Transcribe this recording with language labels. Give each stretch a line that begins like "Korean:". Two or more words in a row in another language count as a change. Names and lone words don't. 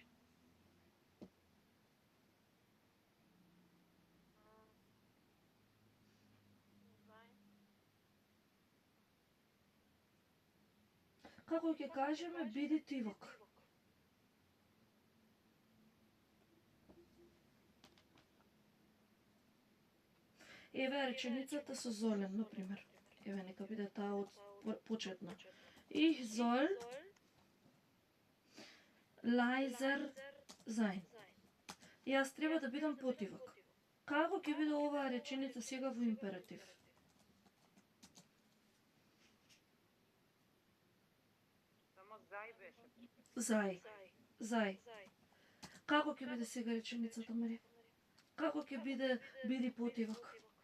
Macedonian: Како ќе кажеме биди тивок? Еве реченицата со Золен, например. Еве нека биде таа од почетна.
German: Ich soll leiser sein.
Macedonian: Јас треба да бидам потивок. Како ќе биде оваа реченица сега во императив? Само зај беше. Зај. Како ќе биде сега реченицата, Марија? Како ќе биде биди потивок?